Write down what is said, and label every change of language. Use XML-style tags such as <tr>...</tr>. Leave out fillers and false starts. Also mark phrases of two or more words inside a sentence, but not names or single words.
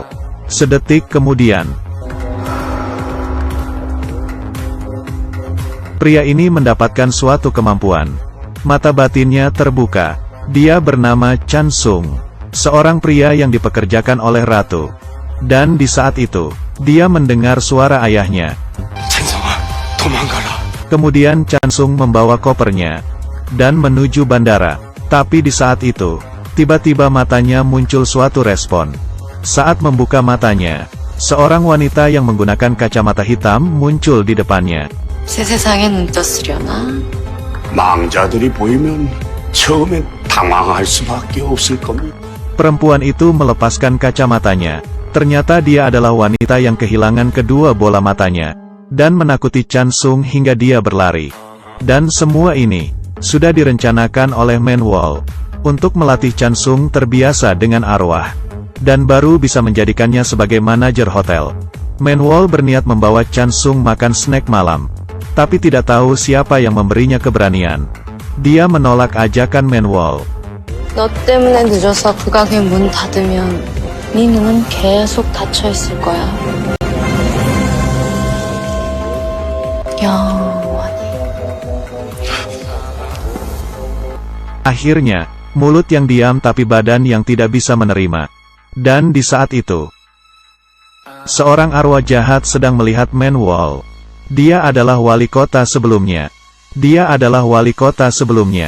<id>Sedetik kemudian, pria ini mendapatkan suatu kemampuan. Mata batinnya terbuka. Dia bernama Chansung, seorang pria yang dipekerjakan oleh ratu. Dan di saat itu, dia mendengar suara ayahnya.</id> <ko>찬성아, 도망가라.</ko> <id>Kemudian Chansung membawa kopernya dan menuju bandara. Tapi di saat itu, tiba-tiba matanya muncul suatu respon. Saat membuka matanya, seorang wanita yang menggunakan kacamata hitam muncul di depannya.</id> <ko>새 세상에 눈 떴으려나? 망자들이 보이면 처음엔 당황할 수밖에 없을 겁니다.</ko> <id>Perempuan itu melepaskan kacamatanya. Ternyata dia adalah wanita yang kehilangan kedua bola matanya, dan menakuti Chansung hingga dia berlari. Dan semua ini sudah direncanakan oleh Manwol untuk melatih Chansung terbiasa dengan arwah, dan baru bisa menjadikannya sebagai manajer hotel. Manwol berniat membawa Chansung makan snack malam, tapi tidak tahu siapa yang memberinya keberanian. Dia menolak ajakan Manwol.</id> <ko>너 때문에 늦어서 그 가게 문 닫으면 네 눈은 계속 닫혀 있을 거야. 영원히.</ko> <id>Akhirnya, mulut yang diam tapi badan yang tidak bisa menerima. Dan di saat itu, seorang arwah jahat sedang melihat Manwol. Dia adalah wali kota sebelumnya. Dia adalah wali kota sebelumnya.</id>